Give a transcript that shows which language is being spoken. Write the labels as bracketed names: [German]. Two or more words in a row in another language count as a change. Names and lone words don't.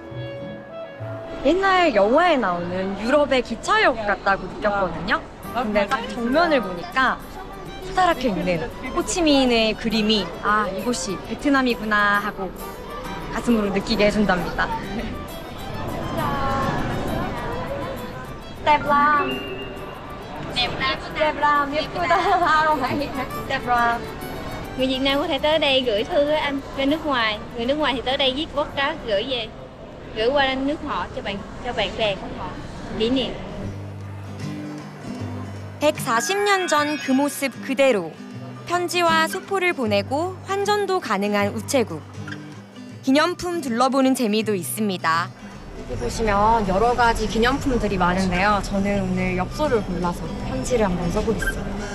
[Korean] 옛날 영화에 나오는 유럽의 기차역 같다고 느꼈거든요. 근데 딱 정면을 보니까 커다랗게 있는 호치민의 그림이 아, 이곳이 베트남이구나 하고 가슴으로 느끼게 해준답니다. [Vietnamese] đẹp lắm [Korean] 예쁘다. [Vietnamese] đẹp lắm. Người Việt Nam có thể tới đây gửi thư với anh ra nước ngoài. Người nước ngoài thì tới đây viết postcard gửi về, gửi qua nước họ cho bạn bè của họ kỷ niệm. [Korean] 140년 전 그 모습 그대로 편지와 소포를 보내고 환전도 가능한 우체국. 기념품 둘러보는 재미도 있습니다. 여기 보시면 여러 가지 기념품들이 많은데요. 저는 오늘 엽서를 골라서 편지를 한번 써보겠습니다.